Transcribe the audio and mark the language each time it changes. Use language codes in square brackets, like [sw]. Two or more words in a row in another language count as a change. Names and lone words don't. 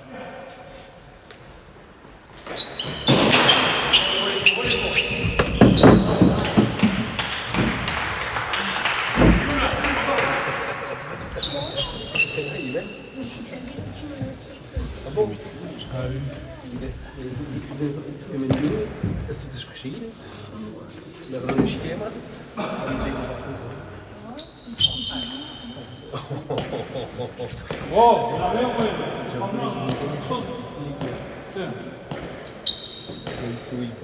[fr] Il est. Ah bon? Ah oui. [de] Ist das verschieden? Ja, das ist Schema. [fr] Oh, la même chose. [it] Seguito.